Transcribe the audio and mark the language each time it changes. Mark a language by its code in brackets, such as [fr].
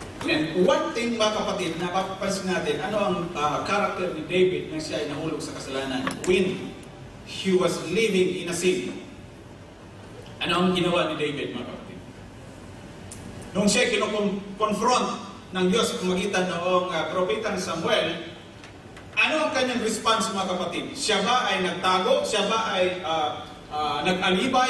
[en] And one thing, [tl] mga kapatid, napapansin natin, ano ang character ni David na siya ay nahulog sa kasalanan? [en] When he was living in a sin. [tl] Ano ang ginawa ni David, mga kapatid? Nung siya kino-confront ng Diyos sa pamagitan noong propetang Samuel, ano ang kanyang response, mga kapatid? Siya ba ay nagtago? Siya ba ay nag-alibay?